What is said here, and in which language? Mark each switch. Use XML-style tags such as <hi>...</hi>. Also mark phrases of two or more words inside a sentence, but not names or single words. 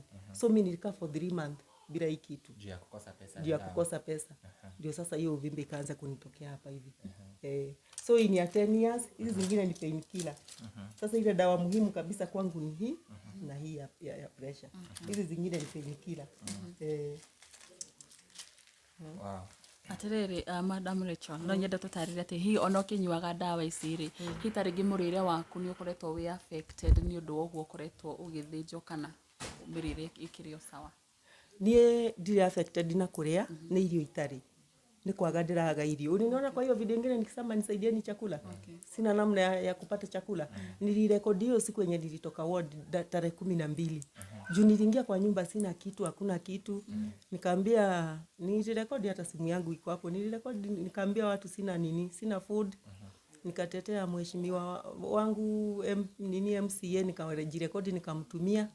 <sw>So mimi nilikaa</sw> <en>for 3 months</en> <sw>bila hii kitu. Juu ya kukosa pesa. Juu ya kukosa pesa. Ndio sasa hiyo uvimbe ikaanza kunitokea hapa hivi. So hii ni ya 10 years, hizi zingine ni painkiller. Sasa ile dawa muhimu kabisa kwangu ni hii na hii ya pressure. Hizi zingine ni painkiller. Wow.</sw> <ki>Atĩrĩrĩ, Madam Rachel, no nyende tũtarĩrie atĩ hihi ona ũkĩnyuaga ndawa ici rĩ, hihi ta rĩngĩ mũrĩre waku nĩ ũkoretwo wĩ affected nĩ ũndũ wa ũguo ũkoretwo ũgĩthĩnjwo kana mĩrĩre ĩkĩrĩ o sawa? Niĩ ndirĩ affected na kũrĩa nĩ irio itarĩ. ni kwaga ndiraga irio.</ki> <sw>Unaona, kwa hiyo video nyingine nikisema nisaidieni chakula. Sina namna ya kupata chakula. Nilirekodi hiyo siku yenye nilitoka ward tarehe 12. Juu niliingia kwa nyumba sina kitu, hakuna kitu. Nikaambia nilirekodi, hata simu yangu iko hapo. Nilirekodi nikaambia watu sina food. Nikatetea mheshimiwa wangu MCA, nikajirekodi nikamtumia.</sw>